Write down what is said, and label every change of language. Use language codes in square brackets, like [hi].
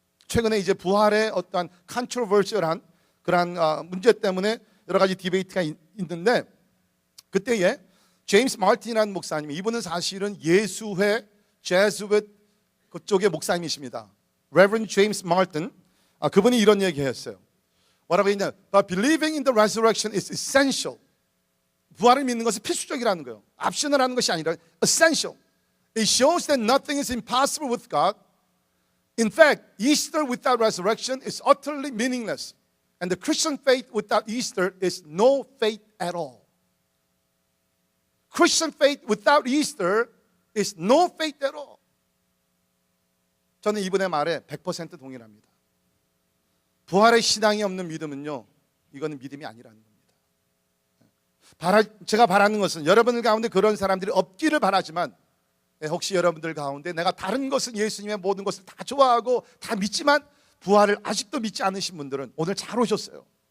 [ko] 최근에 이제 부활의 어떠한 컨트로버셜한 그러한 문제 때문에 여러 가지 디베이트가 있는데, 그때에 제임스 마틴이라는 목사님이, 이분은 사실은 예수회 제수회 그쪽의 목사님이십니다. Reverend James Martin, 그분이 이런 얘기했어요. 뭐라고 했냐? [en] But believing in the resurrection is essential. [ko] 부활을 믿는 것은 필수적이라는 거예요. 옵셔널하는 것이 아니라 essential. [en] It shows that nothing is impossible with God. In fact, Easter without resurrection is utterly meaningless. And the Christian faith without Easter is no faith at all. Christian faith without Easter is no faith at all. [ko] 저는 이분의 말에 100% 동일합니다. 부활의 신앙이 없는 믿음은요, 이거는 믿음이 아니라는 겁니다. 제가 바라는 것은 여러분들 가운데 그런 사람들이 없기를 바라지만, 혹시 여러분들 가운데 내가 다른 것은 예수님의 모든 것을 다 좋아하고 다 믿지만 부활을 아직도 믿지 않으신 분들은 오늘 잘 오셨어요.